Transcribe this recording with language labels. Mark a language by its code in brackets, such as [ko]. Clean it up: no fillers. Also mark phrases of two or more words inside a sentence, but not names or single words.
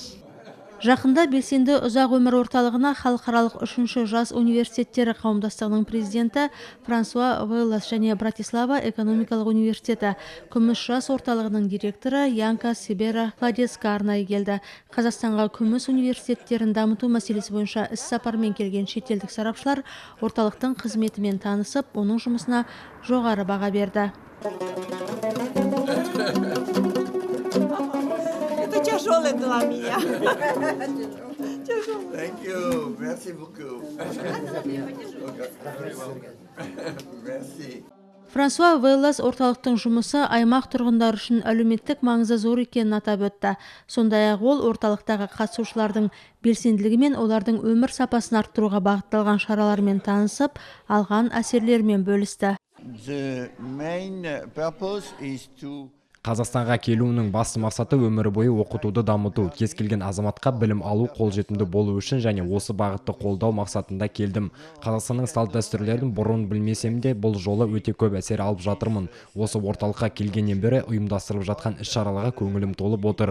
[kk] Жақында белсенді ұзақ өмір орталығына халықаралық 3-ші жас университеттері қауымдастығының президенті Франсуа Велас және Братислава экономикалық университеті күміс жас орталығының директоры Янка Сибера Кладецка арнайы келді. Қазақстанға күміс университеттерін дамыту мәселесі бойынша іс-сапармен келген шетелдік сарапшылар орталықтың қызметімен танысып, оның жұмысына жоғары баға берді. [ru] Тяжелый для меня. [en] Thank you. [fr] Merci beaucoup. Merci. [kk] Франсуа Веллас орталықтың жұмысы аймақ тұрғындары үшін әлеуметтік маңызы зор екенін атап өтті. Сондай-ақ ол орталықтағы қатысушылардың белсенділігі мен олардың өмір сапасын арттыруға бағытталған шаралармен танысып, алған әсерлерімен бөлісті. [en] The main purpose is to [kk] Қазақстанға келуінің басты мақсаты өмірі бойы оқытуды дамыту, кез келген азаматқа білім алу қолжетімді болу үшін және осы бағытты қолдау мақсатында келдім. Қазақстанның салт дәстүрлерін бұрын білмесем де, бұл жолы өте көп әсер алып жатырмын. Осы орталыққа келгеннен бері ұйымдастырылып жатқан іс-шараларға көңілім толып отыр.